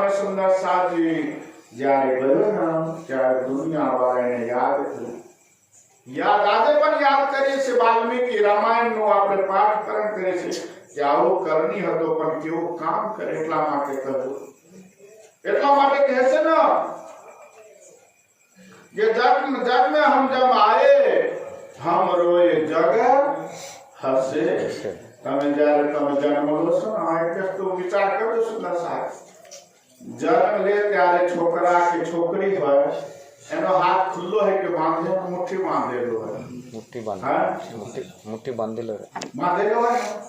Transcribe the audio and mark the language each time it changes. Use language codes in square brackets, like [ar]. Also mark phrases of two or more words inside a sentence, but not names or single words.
[gu] સુંદર સાથી જ્યારે ગયો ને ત્યારે દુનિયા વાળાને યાદ કર્યું. યાદ આજે પણ યાદ કરીએ છીએ. વાલ્મીકી રામાયણ નું આપણે પાઠકરણ કરીએ છીએ કે આવો કરણી હતો પણ કેવું કામ કરે એટલા માટે કર્યું. એટલા માટે કહે છે ને કે [hi] जग में हम जब आए हम रोए जग हसे. [gu] તમે જ્યારે તમે જન્મ લો છો ને આ એટલે તો વિચાર કરજો સુંદર સાહેબ. જન્મ લે ત્યારે છોકરા કે છોકરી હોય એનો હાથ ખુલ્લો હોય કે બાંધે મુઠ્ઠી બાંધેલો હોય. મુઠ્ઠી બાંધેલો મુઠ્ઠી બાંધેલો હોય.